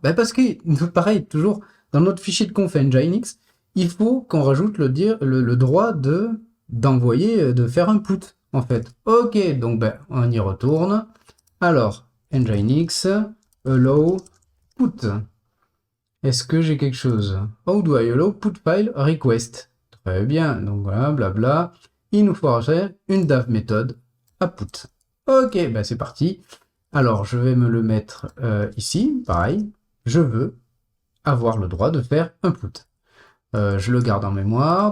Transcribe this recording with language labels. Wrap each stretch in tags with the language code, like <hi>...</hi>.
<fr>Parce que, pareil, toujours dans notre fichier de conf nginx, il faut qu'on rajoute le droit d'envoyer, de faire un put, en fait. Ok, donc on y retourne. Alors, nginx, allow, put. Est-ce que j'ai quelque chose?</fr> <en>How do I allow put file request?</en> <fr>Très bien, donc voilà, blabla. Il nous faut faire une dav méthode à put. Ok, c'est parti. Alors, je vais me le mettre ici, pareil. Je veux avoir le droit de faire un put. Je le garde en mémoire.</fr>